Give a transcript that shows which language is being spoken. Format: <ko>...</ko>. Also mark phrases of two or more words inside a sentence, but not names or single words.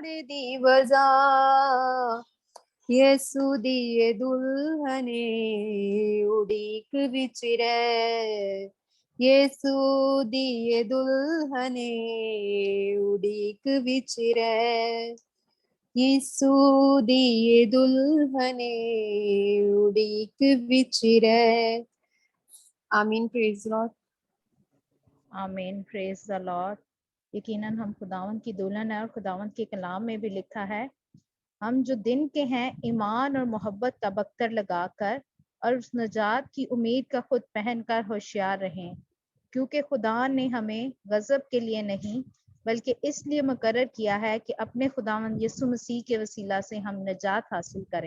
<pa>ਦੀ ਵਜ੍ਹਾ ਯੀਸ਼ੂ ਦੀ ਦੁਲਹਨੇ ਉਡੀਕ ਵਿਚ ਰਹਿ ਯੀਸ਼ੂ ਦੀ ਦੁਲਹਨੇ ਉਡੀਕ ਵਿਚ ਰਹਿ ਯੀਸ਼ੂ ਦੀ ਦੁਲਹਨੇ ਉਡੀਕ ਵਿਚ ਰਹਿ ਆਮੀਨ,</pa> <en>Praise Lord. Amen, praise the Lord.</en> <hi>यकीनन हम खुदावंद की दुल्हन है और खुदावंद के कलाम में भी लिखा है, हम जो दिन के हैं ईमान और मोहब्बत का बख्तर लगाकर और उस नजात की उम्मीद का खुद पहनकर होशियार रहें, क्योंकि खुदा ने हमें गजब के लिए नहीं बल्कि इसलिए मुकर्रर किया है कि अपने खुदावंद यीशु मसीह के वसीला से हम नजात हासिल करें।</hi>